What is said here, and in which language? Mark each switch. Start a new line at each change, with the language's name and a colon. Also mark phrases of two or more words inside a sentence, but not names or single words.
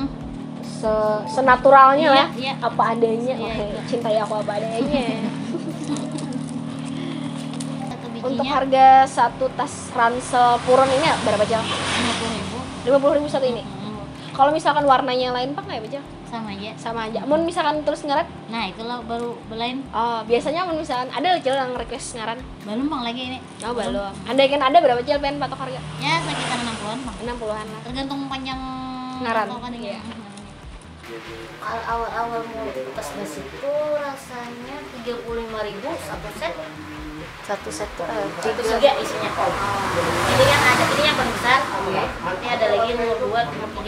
Indonesian: senaturalnya Iya, lah. iya. Apa adanya. Iya, Oke, iya. cintai aku apa adanya. Satu Untuk bijinya harga satu tas ransel purun ini berapa, Jang? 50.000. 50.000 satu ini. Kalau misalkan warnanya yang lain Pak nggak ya, Jang? Sama aja. Sama aja.
Banjar: Mun misalkan terus ngaran?
Indonesian: Nah, itulah baru belain.
Banjar: Oh, biasanya mun misalkan ada loh Cil yang request ngaran.
Indonesian: Belum Bang lagi ini. Oh, belum. Andai kan ada berapa Cil pengen patok harga? Ya sekitar 60-an Bang. 60-an lah. Tergantung panjang Ngaran. patokan ini. Iya. Awal-awal mau tas besi itu rasanya 35.000 satu set. Satu set tuh Tiga isinya. Jadi yang ada ini yang paling besar. Ini ada lagi nomor 2, nomor 3.